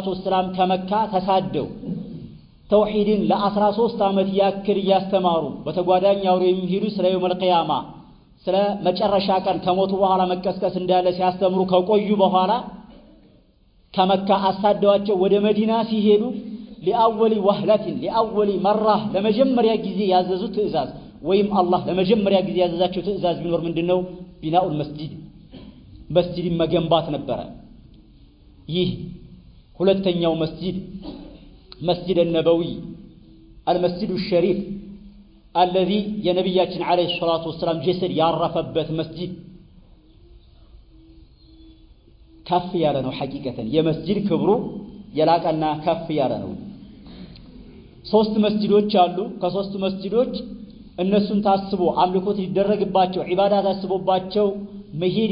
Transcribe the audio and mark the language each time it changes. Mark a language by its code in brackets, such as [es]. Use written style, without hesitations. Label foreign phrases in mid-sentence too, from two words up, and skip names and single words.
[am] ወሰላም ከመካ ተሳደው ተውሂድን ለ13 ዓመት ያክል ያስተማሩ በተጓዳኝ አውሮ የሚሄዱ ስለ [ar] يوم القيامة [am] ስለ መጨረሻ ቀን ከሞቱ በኋላ መቀስቀስ እንዳለ ሲያስተምሩ ከቆዩ በኋላ ከመካ አሳደዋቸው ወደ መዲና ሲሄዱ [ar] لأول وهلة لأول مرة [am] ለመጀመሪያ ጊዜ ያዘዙት ትእዛዝ ወይም አላህ ለመጀመሪያ ጊዜ ያዘዛቸው ትእዛዝ ቢኖር ምንድነው? [ar] بناء المسجد [am] መስጂድን መገንባት ነበረ። ይህ ሁለተኛው መስጂድ መስጂድ [ar] النبوي المسجد الشريف الذي [am] የነብያችን [ar] عليه الصلاة والسلام [am] ጀሰድ ያረፈበት መስጂድ ከፍ ያለ ነው። ሐቂቀተን የመስጂድ ክብሩ የላቀና ከፍ ያለ ነው። ሶስት መስጂዶች አሉ። ከሶስቱ መስጂዶች እነሱን ታስቦ አምልኮት ሊደረግባቸው ዒባዳ ታስቦባቸው መሄድ